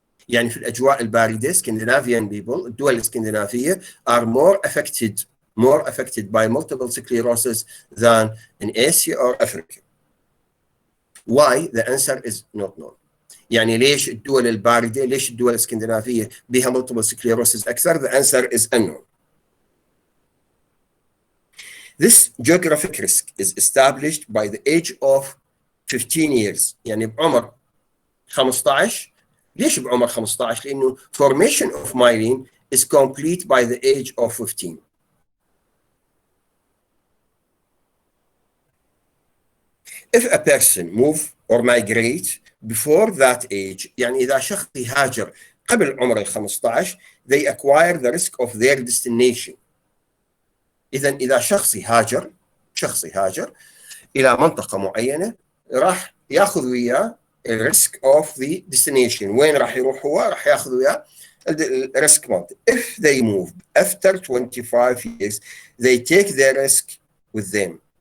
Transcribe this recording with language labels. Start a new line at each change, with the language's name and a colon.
Arabic: يعني في الأجواء الباردة
English: Scandinavian people,
Arabic: الدول الإسكندنافية
English: are more affected by multiple sclerosis than in Asia or Africa. Why? The answer is not known.
Arabic: يعني ليش الدول الباردة، ليش الدول الإسكندنافية بها multiple sclerosis أكثر؟
English: The answer is unknown. This geographic risk is established by the age of 15 years.
Arabic: يعني بعمر 15. ليش بعمر 15؟ لأنه
English: formation of myelin is complete by the age of 15. If a person move or migrate before that age،
Arabic: يعني إذا شخص يهاجر قبل عمر 15
English: they acquire the risk of their destination.
Arabic: إذا شخص يهاجر إلى منطقة معينة راح ياخذ وياه
English: risk of the destination.
Arabic: وين راح يروح هو؟ راح ياخذ وياه الريسك مالته.
English: If they move after 25 years they take their risk with them.